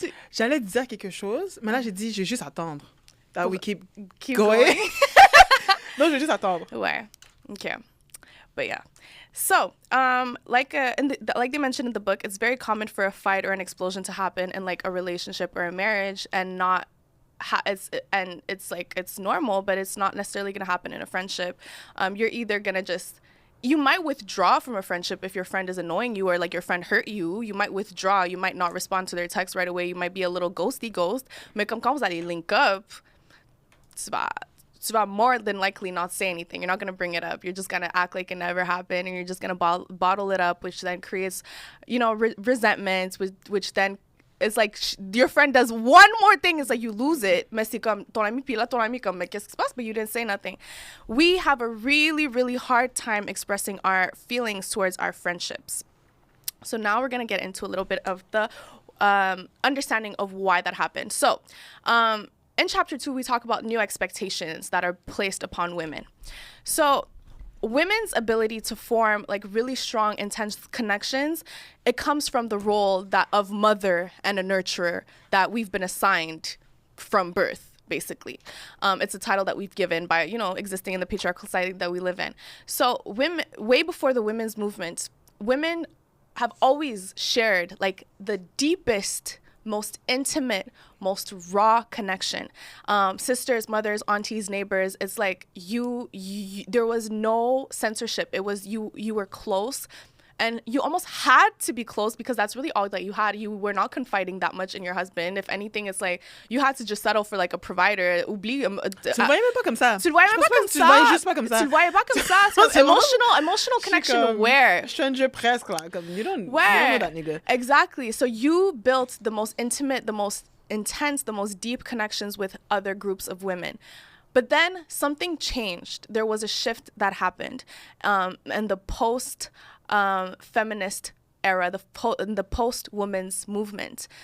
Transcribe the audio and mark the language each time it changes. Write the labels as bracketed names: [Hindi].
[French] J'allais dire quelque chose, mais là, j'ai dit, je vais juste attendre. [English] That we keep going. [French] Non, je vais juste attendre. [English] Ouais. Okay. But yeah. So, like they mentioned in the book, it's very common for a fight or an explosion to happen in like a relationship or a marriage, and not it's like it's normal, but it's not necessarily going to happen in a friendship. You're either going to you might withdraw from a friendship if your friend is annoying you or like your friend hurt you. You might withdraw. You might not respond to their text right away. You might be a little ghosty ghost. [French] Mais comme quand vous allez [English] link up, [French] tu vas [English] more than likely not say anything. You're not going to bring it up. You're just going to act like it never happened, and you're just going to bottle it up, which then creates, resentments, which then it's like your friend does one more thing, it's like you lose it. [French] Mais c'est comme ton ami, puis là ton ami comme mais qu'est-ce qui se passe? [English] But you didn't say nothing. We have a really, really hard time expressing our feelings towards our friendships. So now we're going to get into a little bit of the understanding of why that happened. So, in chapter 2, we talk about new expectations that are placed upon women. So women's ability to form like really strong, intense connections, it comes from the role of mother and a nurturer that we've been assigned from birth, basically. It's a title that we've given by, existing in the patriarchal society that we live in. So women, way before the women's movement, women have always shared like the deepest, most intimate, most raw connection. Sisters, mothers, aunties, neighbors. It's like you there was no censorship. It was you were close, and you almost had to be close because that's really all that you had. You were not confiding that much in your husband. If anything, it's like you had to just settle for like a provider. [French] Oublie. Tu le voyais même pas comme ça. Tu le voyais même pas comme ça. Tu le voyais juste pas comme ça. Tu le voyais pas comme ça. [English] So emotional connection. Where? [French] Stranger presque là. [English] Comme you don't know that nigga. Exactly. So you built the most intimate, the most intense, the most deep connections with other groups of women. But then something changed. There was a shift that happened, and the post-feminist era, the post-women's movement.